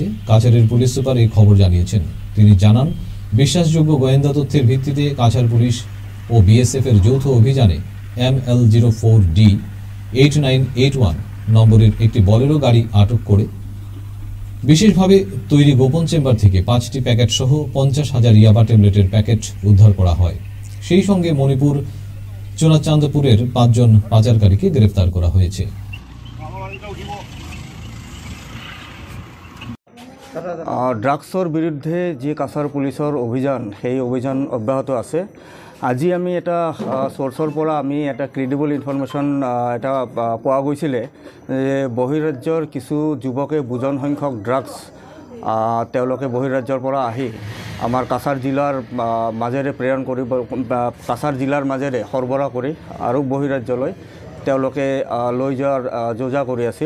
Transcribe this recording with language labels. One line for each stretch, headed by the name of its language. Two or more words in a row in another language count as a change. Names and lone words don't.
Bangla: কাছাড়ের পুলিশ সুপার এই খবর জানিয়েছেন। তিনি জানান, বিশ্বাসযোগ্য গোয়েন্দা তথ্যের ভিত্তিতে কাছাড় পুলিশ ও বিএসএফ এর যৌথ অভিযানে ML04D 8981 নম্বরের একটি বলেরো গাড়ি আটক করে বিশেষভাবে তৈরি গোপন চেম্বার থেকে 5টি প্যাকেট সহ 50,000 ইয়াবা ট্যাবলেটের প্যাকেট উদ্ধার করা হয়। সেই সঙ্গে মণিপুর চোনাচান্দপুরের 5 জন পাচারকারীকে গ্রেফতার করা হয়েছে।
Assamese: ড্রাগসৰ বিৰুদ্ধে যে কাছাড় পুলিচৰ অভিযান, সেই অভিযান অব্যাহত আছে। আজি আমি এটা সোর্সৰ পৰা আমি এটা
English: credible information
Assamese: এটা পোৱা গৈছিলে যে বহিৰাজ্যৰ কিছু যুৱকে বুজন সংখ্যক ড্ৰাগছ তেওঁলোকে বহিৰাজ্যৰ পৰা আহি আমাৰ কাছাড় জিলাৰ মাজেৰে প্ৰেৰণ কৰিব, কাছাড় জিলাৰ মাজেৰে সৰবৰাহ কৰি আৰু বহিৰাজ্যলৈ তেওঁলোকে লৈ যোৱাৰ যোজা কৰি আছিল।